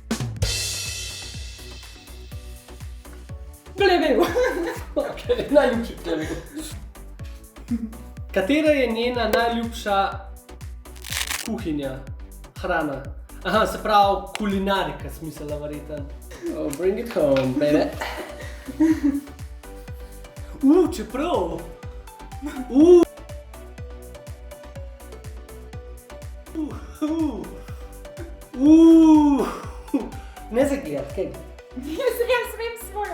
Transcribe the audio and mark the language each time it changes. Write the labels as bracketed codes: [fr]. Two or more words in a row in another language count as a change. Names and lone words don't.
[sl] Plevel. Ok, najljubši plevel. Katera je njena najljubša kuhinja, hrana? Aha, se pravi kulinarika, smiselna verjetno. [en] Oh, bring it home, baby. [sl] Čeprav. Ne zagledati, kaj? Jaz vem svojo.